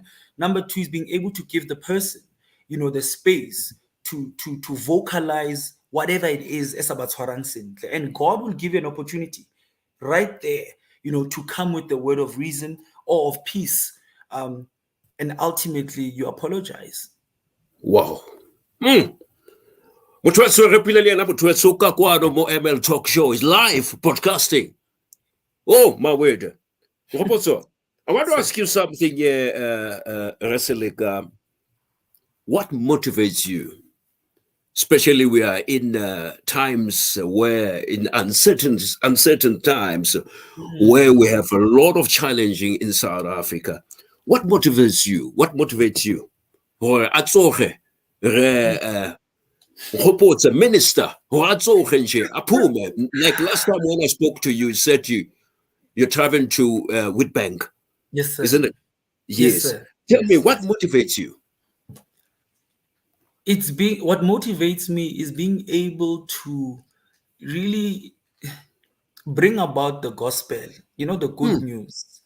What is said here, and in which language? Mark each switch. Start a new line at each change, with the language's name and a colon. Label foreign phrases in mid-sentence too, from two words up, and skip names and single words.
English: Number two is being able to give the person, the space to vocalize whatever it is, and God will give you an opportunity right there, to come with the word of reason or of peace, and ultimately you apologize.
Tswana: Wow. Motwetso re pile le ena motwetso ka kwano mo ML Talk Show
English: is live broadcasting. Oh my word. Onkgopotse, I want to ask you something, Seleka. What motivates you? Especially we are in times where, in uncertain times, where we have a lot of challenging in South Africa. What motivates you? What motivates you?
Tswana: Or atsoge re
English: Onkgopotse minister, like last time when I spoke to you, you said you're traveling to Witbank. Yes, sir. Isn't it? Yes. Sir. Tell me, what motivates you? What motivates me is being able to really bring about the gospel, the good news.